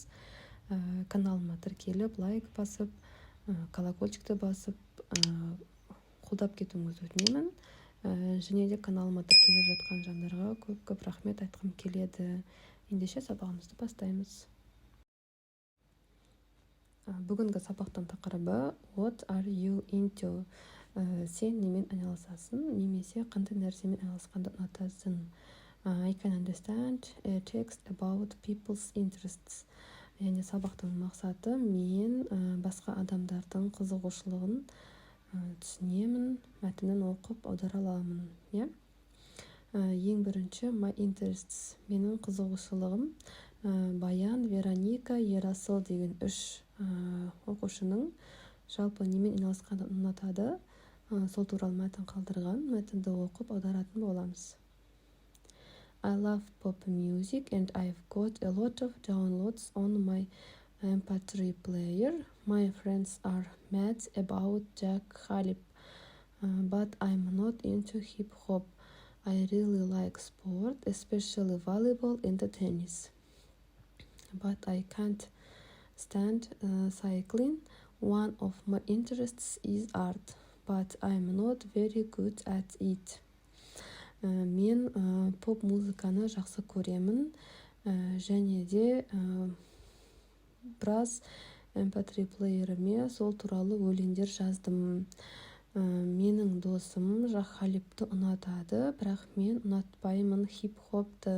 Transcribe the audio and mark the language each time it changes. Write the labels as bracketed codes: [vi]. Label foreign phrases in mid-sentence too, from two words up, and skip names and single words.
[kk] Каналыма тіркеліп, лайк басып, колокольчикті басып, қолдап кетуіңізді өтінемін. Және де каналыма тіркеліп жатқан жандарға көп рахмет айтқым келеді. Ендеше сабағымызды бастаймыз. Бүгінгі сабақтың тақырыбы [en] What are you into? [kk] Сен немен айналысасың, немесе қандай нәрсемен айналысқанды ұнатасың? [en] I can understand a text about people's interests. [kk] Яғни сабақтың мақсаты мен басқа адамдардың қызығушылығын түсінемін, мәтінін оқып аудара аламын. Ең бірінші [en] my interests, [kk] менің қызығушылығым. Баян, Вероника, Ерасыл деген 3 оқушының жалпы немен айналысқанды ұнатады, сол туралы мәтін қалдырған, мәтінді оқып аударатын боламыз. [en] I love pop music and I've got a lot of downloads on my MP3 player. My friends are mad about Jack Halip, but I'm not into hip hop. I really like sport, especially volleyball and tennis. But I can't stand cycling. One of my interests is art, but I'm not very good at it. [kk] Мен поп-музыканы жақсы көремін, және де біраз MP3 плееріме сол туралы өлеңдер жаздым. Менің досым Жак Халипті ұнатады, бірақ мен ұнатпаймын хип-хопты.